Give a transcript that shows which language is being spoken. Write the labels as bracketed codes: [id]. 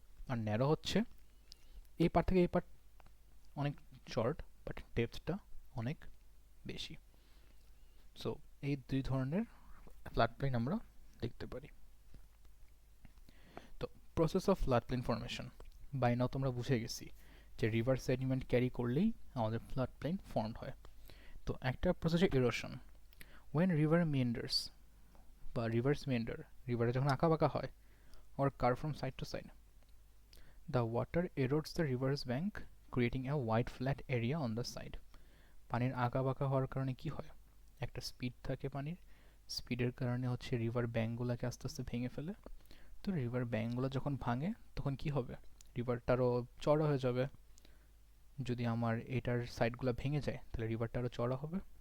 [bn] আর narrow হচ্ছে এই part থেকে এই পার্ট অনেক শর্ট বাট ডেপথটা অনেক বেশি। সো এই দুই ধরনের ফ্লাড প্লেন আমরা দেখতে পারি। তো process of flood plane formation, by নাও তোমরা বুঝে গেছি যে রিভার সেডিমেন্ট ক্যারি করলেই আমাদের ফ্লাড প্লেন ফর্ম হয়। তো একটা প্রসেস ইরোশন, ওয়েন রিভার মেন্ডার্স বা রিভার্স মেন্ডার, রিভারে যখন আঁকা বাঁকা হয় [en] or curve from side to side, the water erodes the river's bank creating a wide flat area on the side. [bn] পানির আঁকা বাঁকা হওয়ার কারণে কি হয়, একটা স্পিড থাকে পানির, স্পিডের কারণে হচ্ছে রিভার ব্যাঙ্কগুলোকে আস্তে আস্তে ভেঙে ফেলে। তো রিভার ব্যাঙ্কগুলো যখন ভাঙে তখন কি হবে, রিভারটারও চড়া হয়ে যাবে, যদি আমার এটার সাইডগুলো ভেঙে যায় তাহলে রিভারটা আরও চড়া হবে।